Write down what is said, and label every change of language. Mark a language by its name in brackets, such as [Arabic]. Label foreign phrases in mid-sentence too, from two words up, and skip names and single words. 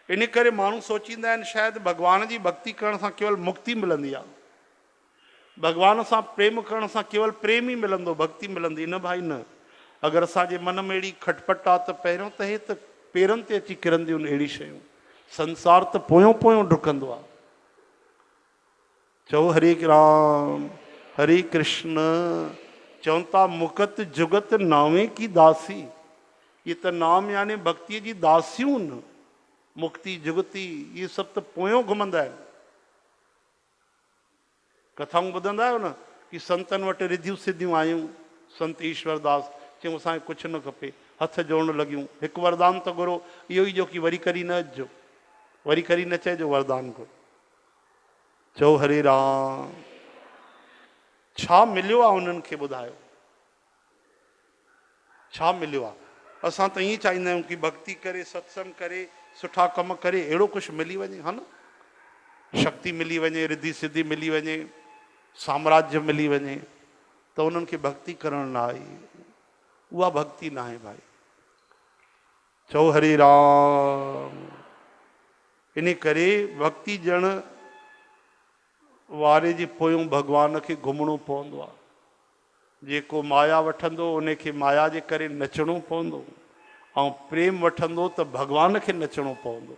[Sindhi] इन करे माण्हू सोचींदा आहिनि शायदि भॻवान जी भक्ति करण सां केवल मुक्ति मिलंदी आहे, भॻवान सां प्रेम करण सां केवल प्रेम ई मिलंदो, भक्ति मिलंदी। न भाई न, अगरि असांजे मन में अहिड़ी खटपट आहे त पहिरियों त हे त पेरनि ते अची किरंदियूं आहिनि अहिड़ी शयूं, संसार त पोयों पोयों डुकंदो आहे। चओ हरे राम हरे कृष्ण। चवनि था [Punjabi] मुकत जुगत नावे की दासी, [Sindhi] ये त नाम यानी भक्ति जी दासियूं न, मुक्ति जुगति ये सभु त पोयों घुमंदा आहिनि। कथाऊं ॿुधंदा आहियो न कि संतनि वटि रिधियूं सिधियूं आयूं, संत ईश्वरदास चयूं असांखे कुझु न खपे, हथ जोड़न लॻियूं, हिकु वरदान त घुरो, इहो ई जो कि वरी करी न अचिजो, वरी करी न चइजो, वरदान घुरो। चओ हरे राम। छा मिलियो आहे उन्हनि खे ॿुधायो, छा मिलियो आहे? असां त ईअं चाहींदा आहियूं कि भक्ति करे, सत्संग करे, सुठा कम करे, अहिड़ो कुझु मिली वञे, हा न, शक्ति मिली वञे, रिद्धि सिद्धि मिली वञे, साम्राज्य मिली वञे, त उन्हनि खे भक्ति करण लाइ उहा भक्ति न आहे भाई। चओ हरे राम। इन करे भक्ति ॼण वारे जे पोयों भॻवान खे घुमणो पवंदो आहे। जेको माया वठंदो उन खे माया जे करे नचणो पवंदो, ऐं प्रेम वठंदो त भॻवान खे नचणो पवंदो।